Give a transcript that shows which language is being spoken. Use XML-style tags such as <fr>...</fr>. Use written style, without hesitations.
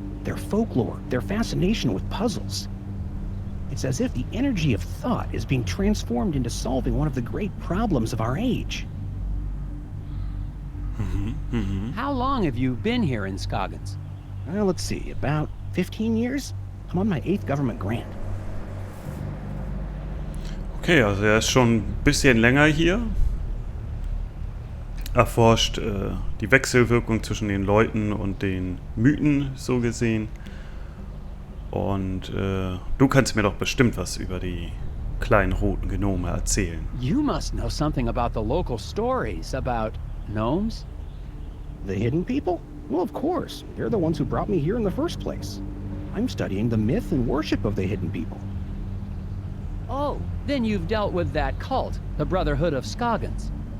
<en>Their folklore, their fascination with puzzles. It's as if the energy of thought is being transformed into solving one of the great problems of our age. How long have you been here in Scoggins? Well, let's see, about 15 years? I'm on my 8th government grant.</en> <de>Okay, also er ist schon ein bisschen länger hier. Erforscht die Wechselwirkung zwischen den Leuten und den Mythen, so gesehen. Und du kannst mir doch bestimmt was über die kleinen roten Gnome erzählen.</de> <en>You must know something about the local stories about gnomes? The hidden people? Well, of course. They're the ones who brought me here in the first place. I'm studying the myth and worship of the hidden people. Oh, then you've dealt with that cult, the Brotherhood of Scoggins.</en>